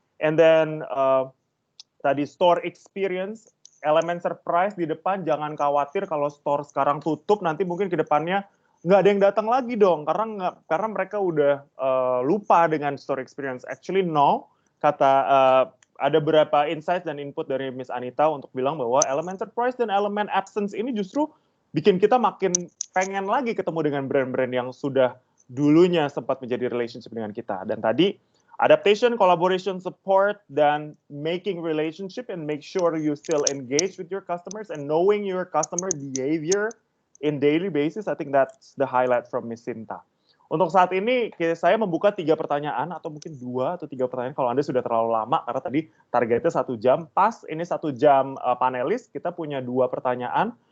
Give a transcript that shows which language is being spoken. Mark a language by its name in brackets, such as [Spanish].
[Indonesian] And then tadi store experience, elemen surprise di depan, jangan khawatir kalau store sekarang tutup, nanti mungkin ke depannya nggak ada yang datang lagi dong, karena mereka udah lupa dengan store experience. [English] Actually no, [Indonesian] ada beberapa insight dan input dari Miss Anita untuk bilang bahwa elemen surprise dan elemen absence ini justru bikin kita makin pengen lagi ketemu dengan brand-brand yang sudah dulunya sempat menjadi relationship dengan kita. Dan tadi [English] adaptation, collaboration, support, dan making relationship and make sure you still engage with your customers and knowing your customer behavior in daily basis, I think that's the highlight from Miss Sinta. [Indonesian] Untuk saat ini, saya membuka 3 pertanyaan, atau mungkin 2 atau 3 pertanyaan kalau Anda sudah terlalu lama, karena tadi targetnya 1 jam. Pas ini 1 jam panelis, kita punya 2 pertanyaan.